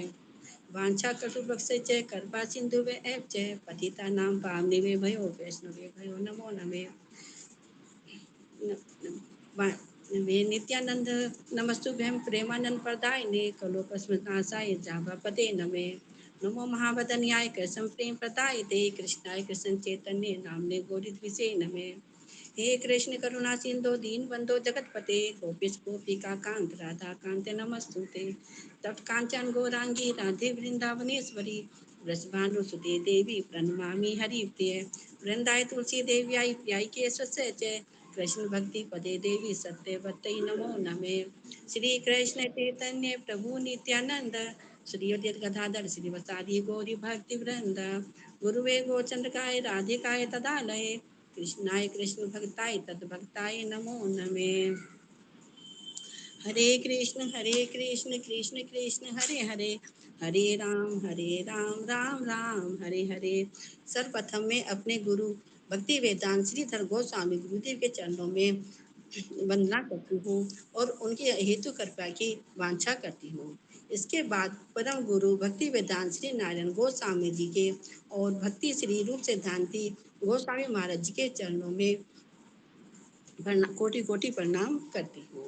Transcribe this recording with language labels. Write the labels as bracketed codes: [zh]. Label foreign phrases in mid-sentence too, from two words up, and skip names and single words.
[sa] वाञ्छाकल्पतरुभ्यश्च कृपासिन्धुभ्यः च पतितानां पावनेभ्यो वैष्णवेभ्यो नमो नमः। वे नित्यानंद नमस्तुभ्यं प्रेमानंद प्रदायिने कलोकस्मृतासाय जाभापते नमे नमो महावदन्याय कृष्ण प्रेम प्रदायते कृष्णाय कृष्ण चैतन्य नामने गौरीद्विषे नमे। हे कृष्ण करुणा सिंधु दीन बंधो जगतपते गोपीश गोपिका कांत राधा कांत नमस्तुते। तप्त कांचन गौरांगी राधे वृंदावनेश्वरी वृषभानुसुते देवी प्रणमामि हरिप्रिय। वृंदाय तुलसी देव्याय प्रियाय केशवस्य च कृष्ण भक्ति पदे देवी सत्यवत्यै नमो नमे। श्री कृष्ण चैतन्य प्रभु नित्यानंद श्री अद्वैत गदाधर श्रीवासादि गौरी भक्ति वृंद गुरुवे गोचंद्रकाय राधिकाय तदालये कृष्णाय कृष्ण भक्ताय तद्भक्ताय नमो नमे। हरे कृष्ण कृष्ण कृष्ण हरे हरे हरे राम राम राम हरे हरे। [hi] सर्वप्रथम मैं अपने गुरु भक्ति वेदांत श्रीधर गोस्वामी गुरुदेव के चरणों में वंदना करती हूँ और उनके हेतु कृपा की वांछा करती हूँ। इसके बाद परम गुरु भक्ति वेदांत श्री नारायण गोस्वामी जी के और भक्ति श्री रूप सिद्धांति गोस्वामी महाराज जी के चरणों में कोटि कोटि प्रणाम करती हूँ।